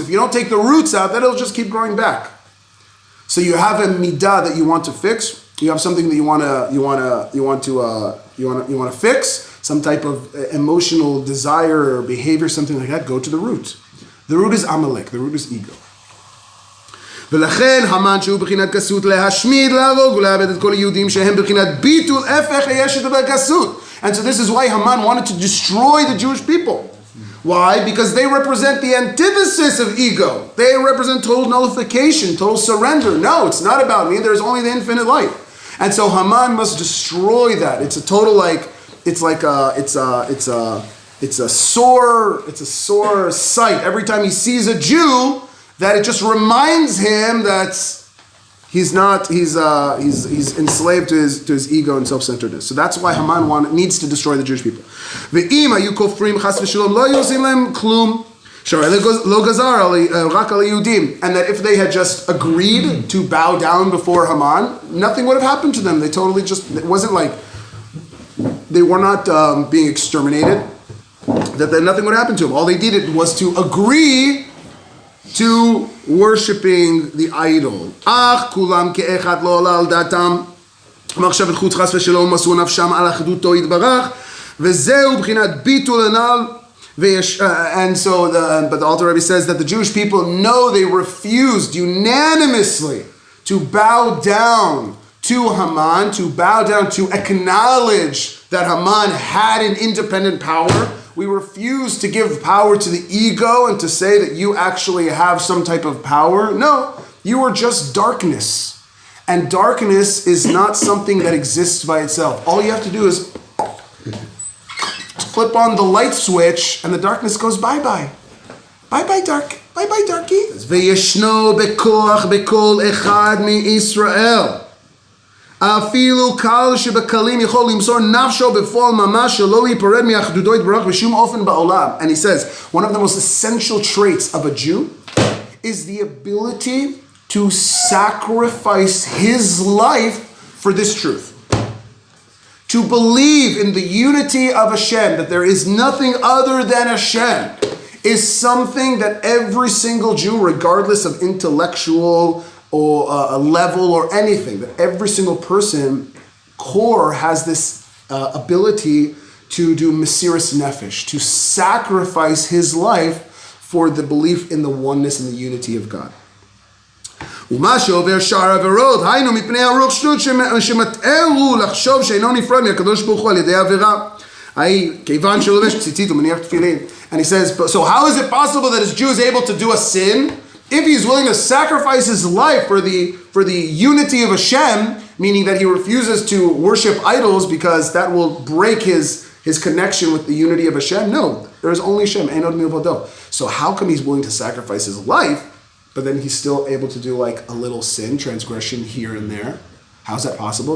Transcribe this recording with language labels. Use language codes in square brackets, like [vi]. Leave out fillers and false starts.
[en] If you don't take the roots out, then it'll just keep growing back. So you have a midah that you want to fix. You have something that you want to fix, some type of emotional desire or behavior, something like that. Go to the root. The root is Amalek. The root is ego. [he] ולכן המן שהוא בחינת גסות להשמיד, להרוג ולאבד את כל היהודים שהם בחינת ביטול הפך היש לדבר גסות. [en] And so this is why Haman wanted to destroy the Jewish people. Why? Because they represent the antithesis of ego. They represent total nullification, total surrender. No, it's not about me. There's only the infinite light. And so Haman must destroy that. It's a total it's a sore sight every time he sees a Jew, that it just reminds him that he's enslaved to his ego and self-centeredness. So that's why Haman needs to destroy the Jewish people. [he] ואם היו כופרים חס ושלום לא היו עושים להם כלום. [en] And that if they had just agreed to bow down before Haman, nothing would have happened to them. They totally it wasn't like they were not being exterminated, that nothing would happen to them. All they did was to agree to worshiping the idol. [he] Ach kulam ke'echad lo עלה על דעתם מחשבת חוץ חס ושלום מסרו נפשם על אחדותו יתברך וזהו בחינת ביטול הנ"ל. [en] And so, but the Alter Rebbe says that the Jewish people know they refused unanimously to bow down to Haman, to bow down, to acknowledge that Haman had an independent power. We refuse to give power to the ego and to say that you actually have some type of power. No, you are just darkness. And darkness is not something that exists by itself. All you have to do is flip on the light switch and the darkness goes bye-bye. Bye-bye, dark. Bye-bye, darky. [he] וישנו בכוח בכל אחד מישראל. אפילו קל שבקלים יכול למסור נפשו בפועל ממש שלא להיפרד מאחדותו יתברך בשום אופן בעולם. [en] And he says, one of the most essential traits of a Jew is the ability to sacrifice his life for this truth. To believe in the unity of Hashem, that there is nothing other than Hashem, is something that every single Jew, regardless of intellectual or level or anything, that every single person, core, has this ability to do mesiras nefesh, to sacrifice his life for the belief in the oneness and the unity of God. [he] ומה שעובר שאר עבירות, היינו מפני הרוח שטות שמטעהו לחשוב שאינו נפרד מהקדוש ברוך הוא על ידי עבירה. כיוון שלובש ציצית ומניח תפילין. [en] And he says, so how is it possible that a Jew is able to do a sin if he's willing to sacrifice his life for the unity of Hashem, meaning that he refuses to worship idols because that will break his connection with the unity of Hashem? No, there is only Hashem, [he] Ein od milvado. [en] So how come he's willing to sacrifice his life, but then he's still able to do like a little sin, transgression here and there? How's that possible?